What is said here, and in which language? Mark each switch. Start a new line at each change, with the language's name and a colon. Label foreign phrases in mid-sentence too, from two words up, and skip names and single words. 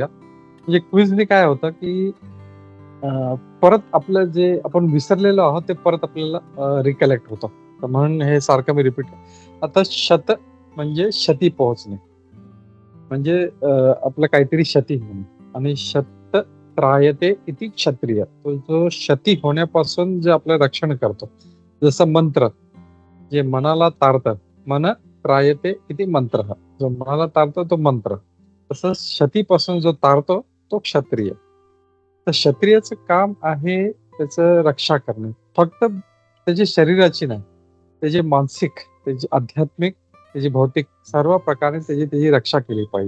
Marathi: म्हणजे क्विजने काय होतं की परत आपलं जे आपण विसरलेलो आहोत ते परत आपल्याला रिकलेक्ट होतं. तर म्हणून हे सारखं मी रिपीट. आता शत म्हणजे शती पोहोचणे, म्हणजे आपलं काहीतरी शती होणे. आणि
Sanskrit: शत त्रायते इति क्षत्रिय,
Marathi: तो जो शती होण्यापासून जे आपलं रक्षण करतो. जसं मंत्र जे मनाला तारतं,
Sanskrit: मन त्रायते इति मंत्र,
Marathi: जो मनाला तारतो तो मंत्र. तसं शतीपासून जो तारतो तो क्षत्रिय. तर क्षत्रियाचं काम आहे त्याचं रक्षा करणे, फक्त त्याची शरीराची नाही, त्याची मानसिक, त्याची आध्यात्मिक, त्याची भौतिक, सर्व प्रकारे त्याची रक्षा केली पाहिजे.